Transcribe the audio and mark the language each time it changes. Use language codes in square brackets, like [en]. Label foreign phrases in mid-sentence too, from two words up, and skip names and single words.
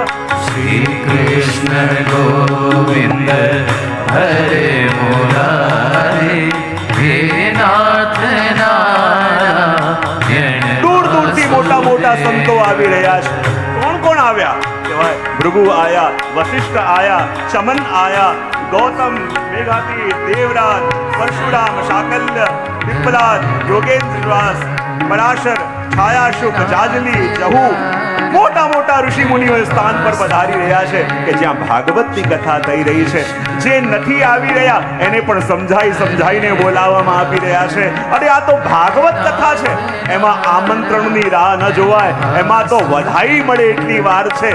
[gu] શ્રી કૃષ્ણ ગોવિંદ હરે મુરારી, હે નાથ નારાયણ. દૂર દૂરથી મોટા મોટા સંતો આવી રહ્યા છે. કોણ કોણ આવ્યા? કહેવાય ભૃગુ આયા, વશિષ્ઠ આયા, ચમન આયા, ગૌતમ, મેઘાતી, દેવરાજ, પરશુરામ, શાકલ્ય, पिप्पलाद, योगेंद्र व्यास, पराशर, छायाशुक, जाजली, जहू, મોટા મોટા ઋષિ મુનિઓ સ્થાન પર પધારી રહ્યા છે કે જ્યાં ભાગવતની કથા થઈ રહી છે. જે નથી આવી રહ્યા એને પણ સમજાઈને બોલાવવામાં આવી રહ્યા છે. અને આ તો ભાગવત કથા છે, એમાં આમંત્રણની રાહ ન જોવાય, એમાં તો વધાઈ મળે એટલી વાર છે.